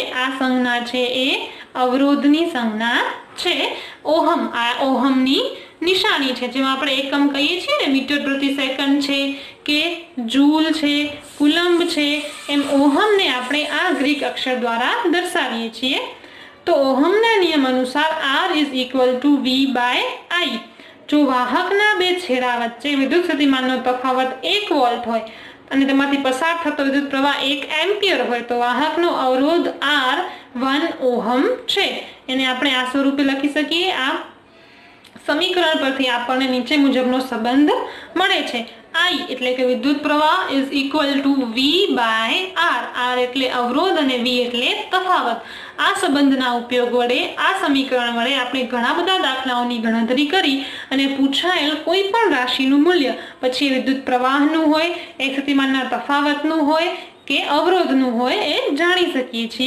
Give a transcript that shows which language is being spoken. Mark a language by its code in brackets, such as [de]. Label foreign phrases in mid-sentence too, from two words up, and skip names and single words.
[gu] આ સંજ્ઞા છે એ અવરોધની સંજ્ઞા છે. ઓહમ, આ ઓહમની નિશાની છે. જેમાં આપણે એકમ કહીએ છીએ ને, મીટર પ્રતિ સેકન્ડ છે કે જૂલ છે, કુલંબ છે, એમ ઓહમને આપણે આ ગ્રીક અક્ષર દ્વારા દર્શાવીએ છીએ. તો ઓહમના નિયમ અનુસાર [en] R is equal to V by I. [gu] જો વાહકના બે છેડા વચ્ચે વિદ્યુત સ્થિતિમાનનો તફાવત 1 વોલ્ટ હોય અને તેમાંથી પસાર થતો વિદ્યુત પ્રવાહ 1 એમ્પિયર હોય તો વાહકનો અવરોધ R 1 ઓહમ છે. એને આપણે આ સ્વરૂપે લખી શકીએ. આ સમીકરણ પરથી આપણને નીચે મુજબનો સંબંધ મળે છે. I એટલે કે વિદ્યુત પ્રવાહ [en] is equal to V by R. [gu] R એટલે અવરોધ અને V એટલે તફાવત. આ સંબંધના ઉપયોગ વડે, આ સમીકરણ વડે આપણે ઘણા બધા દાખલાઓની ગણતરી કરી અને પૂછાયેલ કોઈ પણ રાશિનું મૂલ્ય, પછી વિદ્યુત પ્રવાહનું હોય, એક સ્થિતિમાનના તફાવતનું હોય કે અવરોધનું હોય, એ જાણી શકીએ છીએ.